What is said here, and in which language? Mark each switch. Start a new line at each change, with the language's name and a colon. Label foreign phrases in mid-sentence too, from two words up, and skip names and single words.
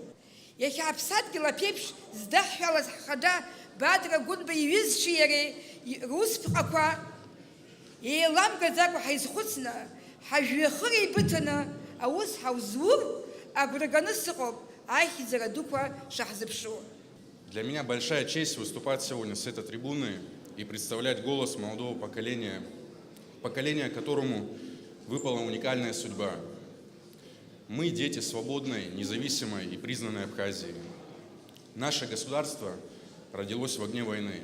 Abkhazian: Иахьа Аԥсадгьыл аԥеиԥш здаҳҳәалаз ҳхада Бадра Гәынба иҩызцәеи иареи русԥҟақәа еиламгаӡакәа ҳаизхәыцны ҳажәҩахыр еибыҭаны аус ҳаузур агәра ганы сыҟоуп аихьӡара дуқәа шаҳзыԥшу.
Russian: Для меня большая честь выступать сегодня с этой трибуны и представлять голос молодого поколения, которому выпала уникальная судьба. Мы дети свободной, независимой и признанной Абхазии. Наше государство родилось в огне войны.